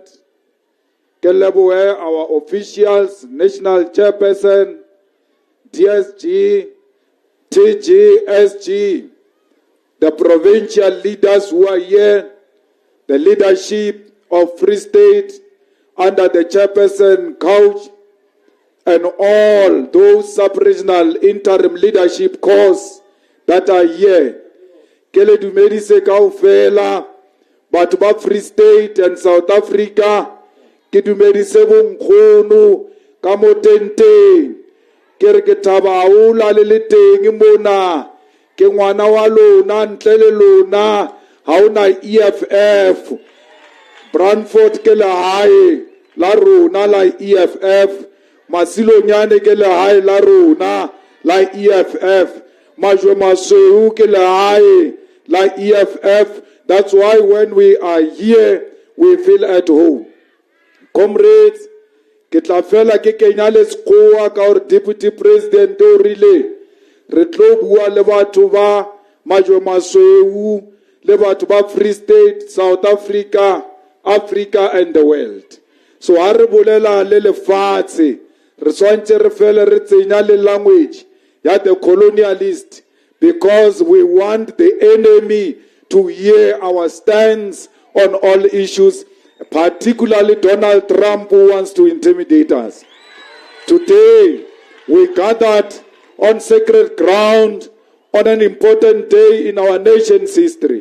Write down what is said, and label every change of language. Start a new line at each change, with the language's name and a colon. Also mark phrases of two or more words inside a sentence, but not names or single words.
English: Kalaboa, our officials, National Chairperson, DSG, TGSG, the provincial leaders who are here, the leadership of Free State under the Chairperson Couch, and all those sub-regional interim leadership corps that are here.
Southern Sotho: Kele dumedi se kaofela, batho ba Free State and South Africa, ke dumedi se bonkgono ka mo tenteng. Ke re ke thaba haholo le teng mona, ke ngwana wa lona ntle le lona, ha ona EFF. Brandford ke lehae la rona la EFF. Masilonyane ke lehae la rona la EFF. Majwe Masweu ke lehae la EFF.
English: That's why when we are here, we feel at home. Comrades,
Southern Sotho: ke tla fela ke kenya le sekgowa ka hore
English: Deputy President
Southern Sotho: o rile re tlo bua le batho ba Majwe Masweu le batho ba Free State, South Africa, Africa
English: and the world.
Southern Sotho: So ha re bolela le lefatshe, re swantse re fele re tsenya le language ya
English: the colonialist, because we want the enemy to hear our stance on all issues, particularly Donald Trump, who wants to intimidate us. Today, we gathered on sacred ground on an important day in our nation's history.